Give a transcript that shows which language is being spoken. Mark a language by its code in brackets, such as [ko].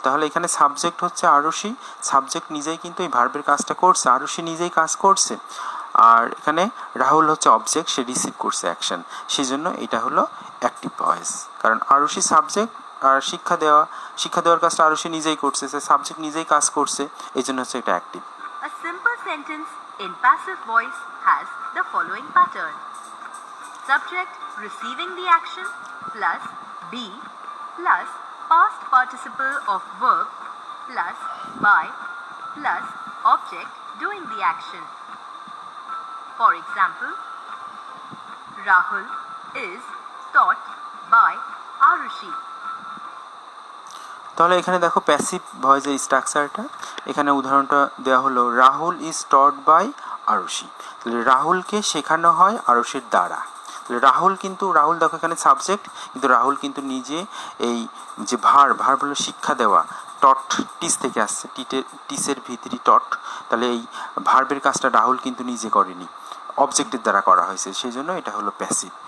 [bn] তাহলে এখানে সাবজেক্ট হচ্ছে আরুষি, সাবজেক্ট নিজেই কিন্তু এই ভার্বের কাজটা করছে, আরুষি নিজেই কাজ করছে, আর এখানে রাহুল হচ্ছে অবজেক্ট, সে রিসিভ করছে অ্যাকশন, সেই জন্য এটা হলো অ্যাক্টিভ ভয়েস। কারণ আরুষি সাবজেক্ট, আর শিক্ষা দেওয়ার কাজটা আরুষি নিজেই করছে, সে সাবজেক্ট নিজেই কাজ করছে, এই জন্য হচ্ছে এটা active. [en] A simple sentence in passive voice has the following pattern: subject receiving the action plus be plus past participle of verb plus by plus object doing the action. For example, Rahul is taught by Arushi. [bn] তাহলে এখানে দেখো passive ভয়েসের স্ট্রাকচারটা, এখানে উদাহরণটা দেওয়া হলো [en] Rahul is taught by Arushi. [bn] তাহলে রাহুলকে শেখানো হয় আরুষির দ্বারা। তাহলে রাহুল দেখো এখানে সাবজেক্ট, কিন্তু রাহুল কিন্তু নিজে এই যে ভার্ব হলো শিক্ষা দেওয়া, টট টিস থেকে আসছে, টিসের ভিতরি টট, তাহলে এই ভার্বের কাজটা রাহুল কিন্তু নিজে করেনি, অবজেক্টের দ্বারা করা হয়েছে, সেই জন্য এটা হলো প্যাসিভ।